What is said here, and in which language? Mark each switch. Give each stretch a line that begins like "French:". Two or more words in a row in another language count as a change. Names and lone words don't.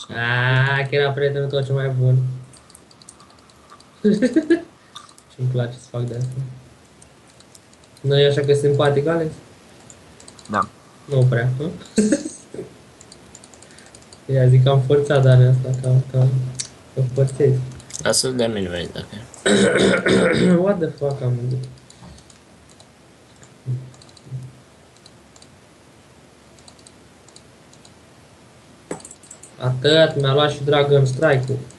Romanian: Aaaa, că era prietenul tău cel mai bun. Și-mi place să fac de asta. Nu e așa că e simpatic, Alex? Da. Nu prea, nu? Ia zic că am forțat Dani asta, că forțezi. Lasă-l de mine, vezi dacă...
English: What the fuck
Romanian: am gândit? Atât, mi-a luat și Dragon Strike-ul.